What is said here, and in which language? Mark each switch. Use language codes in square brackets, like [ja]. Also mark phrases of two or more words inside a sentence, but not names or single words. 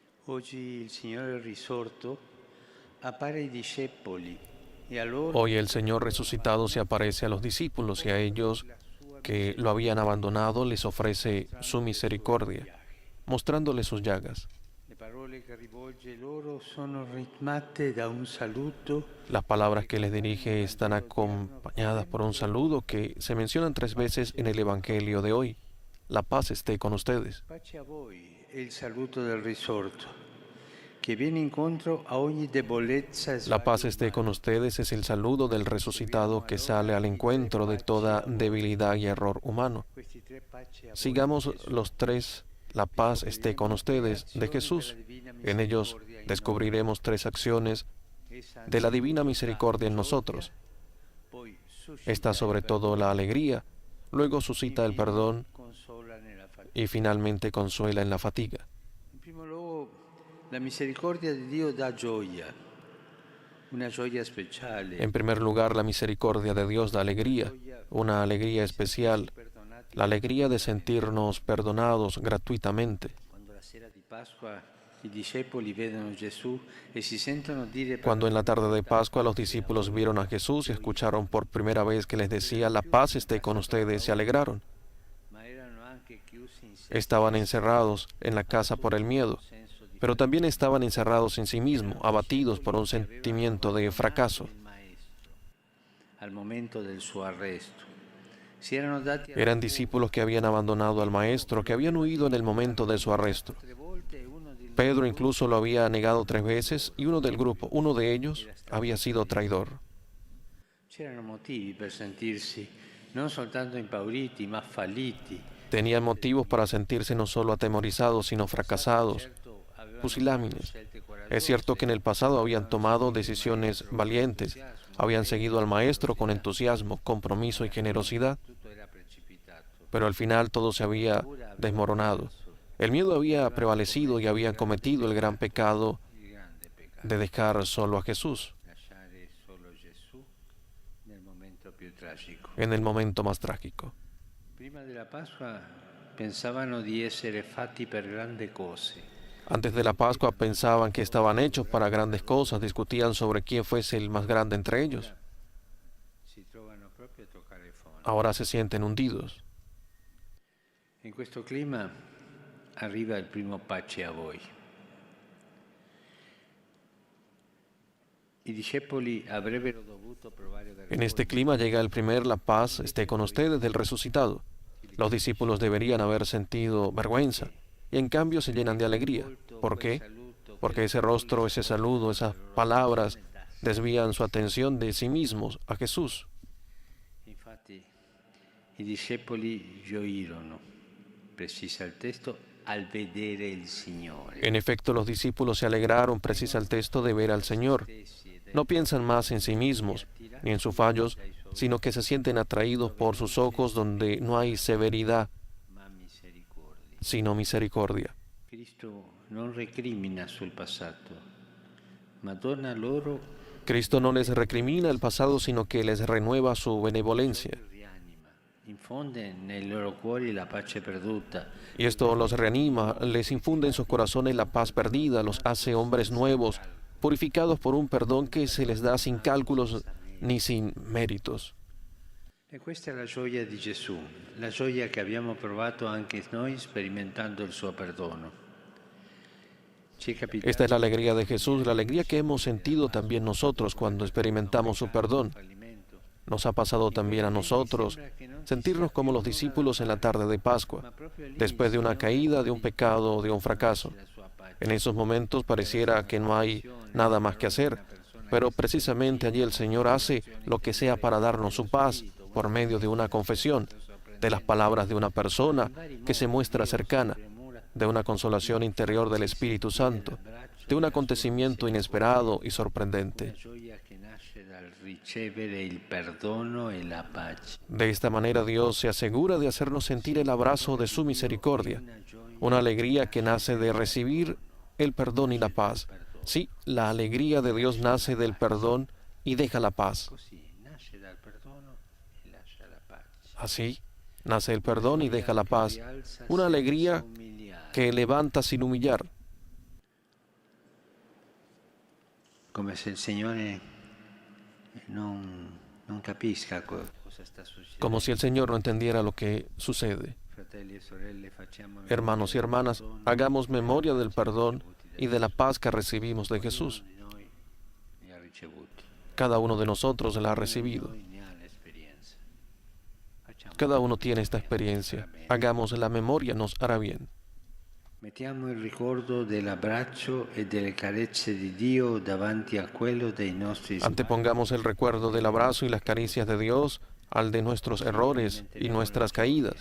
[it] Oggi il Signore è risorto, appare ai discepoli e a loro [es] Hoy el Señor resucitado se aparece a los discípulos y a ellos que lo habían abandonado les ofrece su misericordia, mostrándoles sus llagas. [it] le parole che rivolge loro sono ritmate da un saluto [es] Las palabras que les dirige están acompañadas por un saludo que se mencionan 3 veces en el Evangelio de hoy. La paz esté con ustedes. [it] pace a voi è il saluto del risorto che viene incontro a ogni debolezza e [es] La paz [it] sbaglio [es] esté con [it] umano. [es] ustedes es el saludo del resucitado que sale al encuentro de toda debilidad y error humano. [it] Questi tre pace a voi [es] Sigamos [it] di Gesù. [es] los 3, la paz esté con ustedes, de Jesús. En ellos descubriremos 3 acciones de la divina misericordia en nosotros. [it] Poi [es] Está sobre todo la alegría, luego suscita el perdón [it] consola nella fatica. [es] y finalmente consuela en la fatiga. [it] In primo luogo, la misericordia di Dio dà gioia, una gioia speciale. [es] En primer lugar, la misericordia de Dios da alegría, una alegría especial, la alegría de sentirnos perdonados gratuitamente. [it] Quando la sera di Pasqua i discepoli vedono Gesù e si sentono dire [es] Cuando en la tarde de Pascua los discípulos vieron a Jesús y escucharon por primera vez que les decía, la paz esté con ustedes, se alegraron. [it] ma erano anche chiusi in sé, [es] Estaban encerrados en la casa por el miedo, [it] senso di [es] pero también estaban encerrados en sí mismos, abatidos por un sentimiento de fracaso. [it] il maestro al momento del suo arresto. Si erano dati [es] Eran discípulos que habían abandonado al Maestro, que habían huido en el momento de su arresto. [it] 3 volte e uno di loro [es] Pedro incluso lo había negado 3 veces y uno del grupo, uno de ellos, había sido traidor. [it] c'erano motivi per sentirsi non soltanto impauriti ma falliti. [es] Tenían motivos para sentirse no solo atemorizados, sino fracasados, [it] Certo, avevano [es] pusilánimes. [it] scelte [es] Es cierto que en el pasado habían tomado decisiones valientes, habían seguido al Maestro con entusiasmo, compromiso y generosidad, [it] tutto era precipitato. [es] pero al final todo se había desmoronado. El miedo había prevalecido y habían cometido el gran pecado [it] Il grande peccato, [es] de dejar solo a Jesús [it] lasciare solo Gesù nel momento più tragico. [es] en el momento más trágico. [it] Prima della Pasqua pensavano di essere fatti per grandi cose. [es] Antes de la Pascua pensaban que estaban hechos para grandes cosas, discutían sobre quién fuese el más grande entre ellos. [it] Si trovano proprio a toccare il fondo. [es] Ahora se sienten hundidos. [it] In questo clima arriva il primo pace a voi. I discepoli avrebbero dovuto provare [es] En este clima llega el primer la paz esté con ustedes del resucitado. Los discípulos deberían haber sentido vergüenza y en cambio se llenan de alegría. ¿Por qué? Porque ese rostro, ese saludo, esas palabras desvían su atención de sí mismos a Jesús. [it] Infatti i discepoli gioirono, precisa il testo, al vedere il Signore. [es] En efecto, los discípulos se alegraron, precisa el texto, de ver al Señor. No piensan más en sí mismos ni en sus fallos, sino que se sienten atraídos por sus ojos donde no hay severidad, [it] Ma misericordia. [es] sino misericordia. [it] Cristo non recrimina sul passato, ma dona loro [es] Cristo no les recrimina el pasado, sino que les renueva su benevolencia. [it] rianima, infonde nei loro cuori la pace perduta. [es] Y esto los reanima, les infunde en sus corazones la paz perdida, los hace hombres nuevos, purificados por un perdón que se les da sin cálculos ni sin méritos. [it] E questa è la gioia di Gesù, la gioia che abbiamo provato anche noi sperimentando il suo perdono. Ci è capitato [es] Esta es la alegría de Jesús, la alegría que hemos sentido también nosotros cuando experimentamos su perdón. [it] fallimento, [es] Nos ha pasado también a nosotros sentirnos como los discípulos en la tarde de Pascua, después de una caída, de un pecado, de un fracaso. [it] la sua pace. [es] En esos momentos pareciera que no hay nada más que hacer, pero precisamente allí el Señor hace lo que sea para darnos su paz por medio de una confesión, de las palabras de una persona que se muestra cercana, de una consolación interior del Espíritu Santo, de un acontecimiento inesperado y sorprendente. [it] Gioia che nasce dal ricevere il perdono e la pace. [es] De esta manera Dios se asegura de hacernos sentir el abrazo de su misericordia, una alegría que nace de recibir el perdón y la paz. Sí, la alegría de Dios nace del perdón y deja la paz. [it] Così nasce dal perdono e lascia la pace. [es] Así nace el perdón y deja la paz, una alegría que levanta sin humillar. [it] come se il Signore non capisca cosa sta succedendo. [es] Como si el Señor no entendiera lo que sucede. [it] Fratelli e sorelle, facciamo [es] Hermanos y hermanas, hagamos memoria del perdón y de la paz que recibimos de Jesús. [it] di noi li ha ricevuti. [es] Cada uno de nosotros la ha recibido. [it] Noi ne ha l'esperienza. [es] Cada uno tiene esta experiencia. Hagamos la memoria, nos hará bien. [it] Mettiamo il ricordo dell'abbraccio e delle carezze di Dio davanti a quello dei nostri sbagli. [es] Antepongamos el recuerdo del abrazo y las caricias de Dios al de nuestros errores y nuestras caídas.